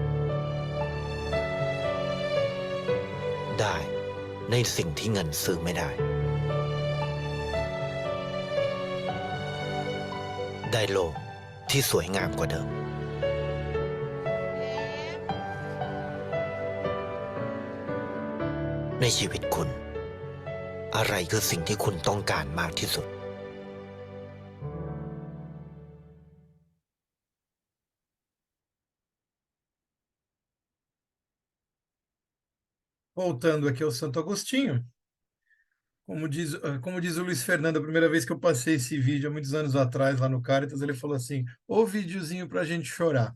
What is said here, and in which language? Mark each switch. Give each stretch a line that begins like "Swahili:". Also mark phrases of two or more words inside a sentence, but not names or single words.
Thai: ได้ในสิ่งที่เงินซื้อไม่ได้ได้โลกที่สวยงามกว่าเดิมในชีวิตคุณอะไรคือสิ่งที่คุณต้องการมากที่สุด
Portuguese: Voltando aqui ao Santo Agostinho, como diz o Luiz Fernando, a primeira vez que eu passei esse vídeo, há muitos anos atrás, lá no Caritas, ele falou assim, ô videozinho para a gente chorar.